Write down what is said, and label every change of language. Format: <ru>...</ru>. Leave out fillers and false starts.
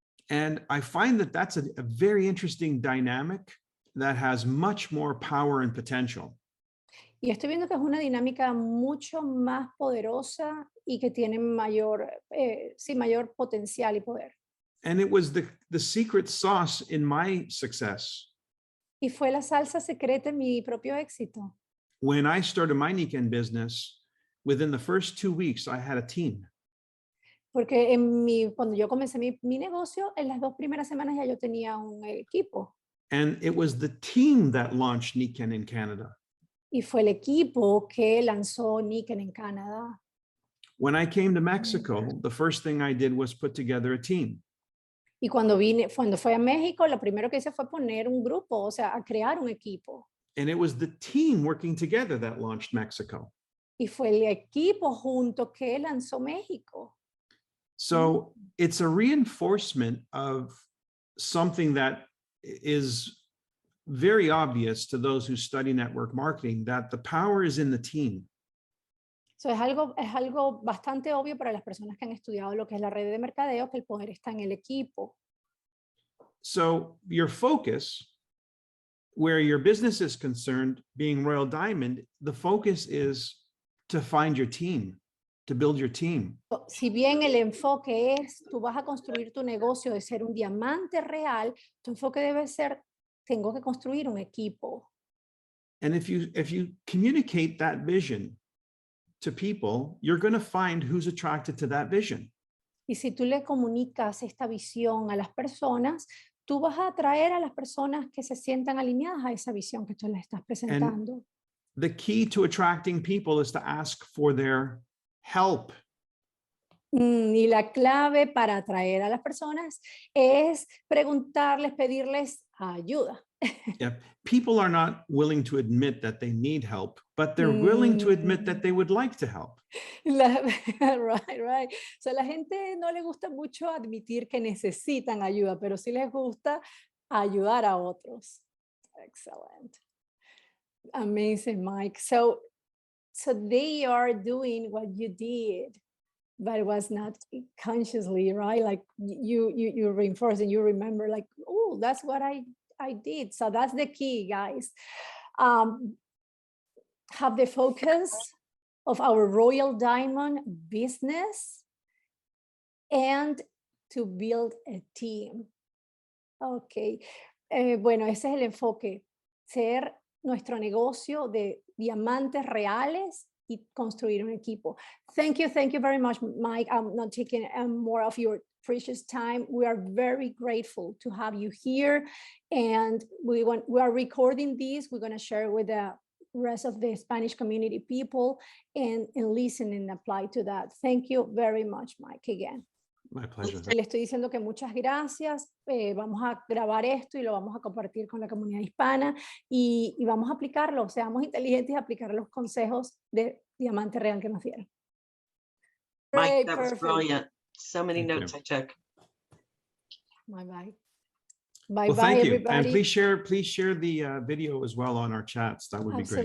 <en>And I find that that's a very interesting dynamic that has much more power and potential.</en> <es>Y estoy viendo que es una dinámica mucho más poderosa y que tiene mayor potencial y poder.</es> <en>And it was the secret sauce in my success.</en> <es>Y fue la salsa secreta en mi propio éxito.</es> <en>When I started my Niken business, within the first 2 weeks, I had a team.</en> <es>Porque cuando yo comencé mi negocio, en las 2 primeras semanas ya yo tenía un equipo.</es> <en>And it was the team that launched Niken in Canada.</en> <es>Y fue el equipo que lanzó Niken en Canadá.</es> <en>When I came to Mexico, the first thing I did was put together a team.</en> <es>Y cuando fue a México, lo primero que hice fue poner un grupo, o sea, a crear un equipo.</es> <en>And it was the team working together that launched Mexico.</en> <es>Y fue el equipo junto que lanzó México.</es> <en>So it's a reinforcement of something that is very obvious to those who study network marketing, that the power is in the team.</en> <es>So es algo bastante obvio para las personas que han estudiado lo que es la red de mercadeo, que el poder está en el equipo.</es> <en>So your focus, where your business is concerned, being Royal Diamond, the focus is to find your team, to build your team.</en> <es>Si bien el enfoque es, tú vas a construir tu negocio de ser un diamante real, tu enfoque debe ser, tengo que construir un equipo.</es> <en>And if you communicate that vision to people, you're going to find who's attracted to that vision.</en> <es>Y si tú le comunicas esta visión a las personas, tú vas a atraer a las personas que se sientan alineadas a esa visión que tú les estás presentando.</es> <en>And the key to attracting people is to ask for their help.</en> <es>Y la clave para atraer a las personas es preguntarles, pedirles ayuda.</es> <en>Yeah. People are not willing to admit that they need help, but they're willing to admit that they would like to help. Right.</en> <es>So, la gente no le gusta mucho admitir que necesitan ayuda, pero sí les gusta ayudar a otros.</es> <en>Excellent. Amazing, Mike. So they are doing what you did, but it was not consciously, right? Like you reinforce and you remember, like, oh, that's what I did. So that's the key, guys. Have the focus of our Royal Diamond business and to build a team.</en> <es>Okay. Bueno, ese es el enfoque. Ser nuestro negocio de diamantes reales y construir un equipo.</es> <en>Thank you very much, Mike. I'm not taking more of your precious time. We are very grateful to have you here, and we are recording this. We're going to share with the rest of the Spanish community people and listen and apply to that. Thank you very much, Mike, again. My pleasure.</en> <es>Le estoy diciendo que muchas gracias. Vamos a grabar esto y lo vamos a compartir con la comunidad hispana y vamos a aplicarlo. Seamos inteligentes y aplicar los consejos de Diamante Real que nos dieron.</es> <en>Mike, that was brilliant. So many Thank notes you. I took. Bye bye. Bye Well, bye, thank you. everybody. And please share the video as well on our chats. That would be great.</en>